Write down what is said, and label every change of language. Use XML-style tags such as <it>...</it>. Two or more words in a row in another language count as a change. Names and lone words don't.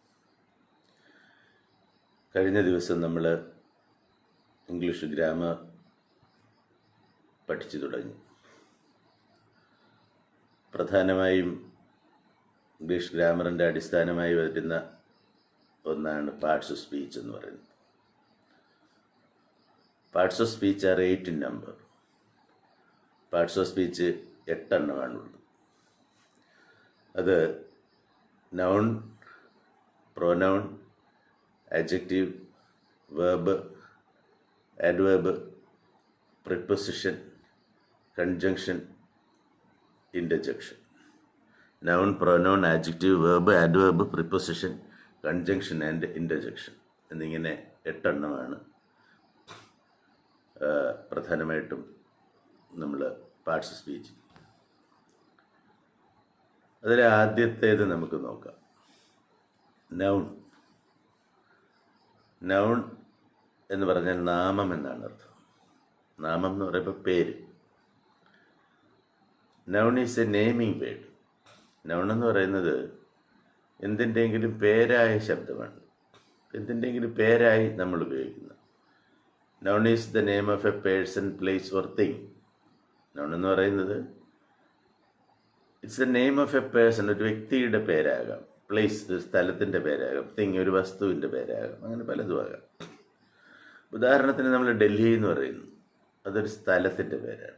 <ml>കഴിഞ്ഞ ദിവസം നമ്മൾ ഇംഗ്ലീഷ് ഗ്രാമർ പഠിച്ചു തുടങ്ങി. പ്രധാനമായും ഇംഗ്ലീഷ് ഗ്രാമറിൻ്റെ അടിസ്ഥാനമായി വരുന്ന ഒന്നാണ്</ml> <en>parts of speech</en> <ml>എന്ന് പറയുന്നത്.</ml> <en>parts of speech are 8 in number. parts of speech</en> <ml>8 എണ്ണമാണുള്ളത്. അത്</ml> <en>noun, pronoun, adjective, verb, adverb, preposition, conjunction, interjection. Noun, pronoun, adjective, verb, adverb, preposition, conjunction and interjection</en> <ml>എന്നിങ്ങനെ 8 എണ്ണമാണ് പ്രധാനമായിട്ടും നമ്മൾ</ml> <en>parts of speech.</en> <ml>അതിൽ ആദ്യത്തേത് നമുക്ക് നോക്കാം. നൗൺ. നൗൺ എന്ന് പറഞ്ഞാൽ നാമം എന്നാണ് അർത്ഥം. നാമം എന്ന് പറയുമ്പോൾ പേര്.</ml> <en>noun is a naming word.</en> <ml>നൗൺ എന്ന് പറയുന്നത് എന്തിൻ്റെയെങ്കിലും പേരായ ശബ്ദമാണ്. എന്തിൻ്റെയെങ്കിലും പേരായി നമ്മൾ ഉപയോഗിക്കുന്നത്.</ml> <en>noun is the name of a person, place or thing.</en> <ml>നൗൺ എന്ന് പറയുന്നത്</ml> <en>it's the name of a person,</en> <ml>ഒരു വ്യക്തിയുടെ പേരാകാം. പ്ലേസ് ഒരു സ്ഥലത്തിൻ്റെ പേരാകാം. തിങ് ഒരു വസ്തുവിൻ്റെ പേരാകാം. അങ്ങനെ പലതും ആകാം. ഉദാഹരണത്തിന് നമ്മൾ ഡൽഹി എന്ന് പറയുന്നു, അതൊരു സ്ഥലത്തിൻ്റെ പേരാണ്.</ml>